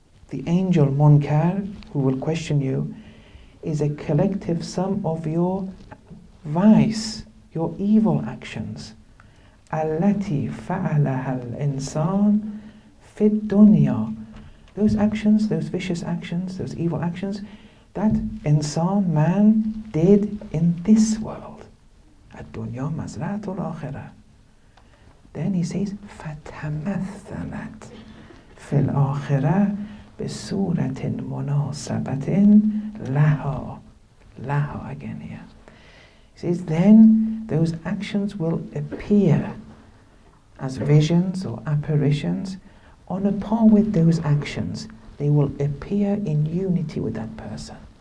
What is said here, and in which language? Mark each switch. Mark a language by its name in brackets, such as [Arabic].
[English] The angel Munkar, who will question you, is a collective sum of your vice, your evil actions. [Arabic] Allati fa'alaha al-insan fi dunya. [English] Those actions, those vicious actions, those evil actions, that insan, man, did in this world. [Arabic] Ad-dunya mazra'atul akhirah. [English] Then he says, [Arabic] فَتَمَثَّلَتْ فِي الْآخِرَةِ بِصُورَةٍ مُنَاسَبَةٍ لَهَا. [English] Laha again here. He says, then those actions will appear as visions or apparitions on a par with those actions. They will appear in unity with that person.